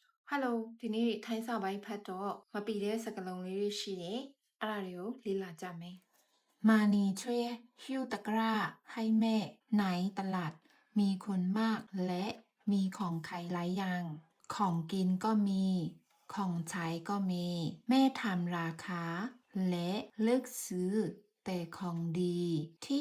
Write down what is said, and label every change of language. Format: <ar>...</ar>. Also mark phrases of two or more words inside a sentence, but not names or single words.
<my>Hello ဒီနေ့ထိုင်းစာပိုင်းဖတ်တော့မပီတဲ့စကားလုံးလေးတွေရှိတယ်။အဲ့ဒါတွေကိုလေ့လာကြမယ်။မာနီချွေ</my> <th>หิ้วตะกร้าให้แม่ไหนตลาด มีคนมากและมีของขายหลายอย่างของกินก็มีของใช้ก็มีแม่ทำราคาและเลือกซื้อแต่ของดีที่</th>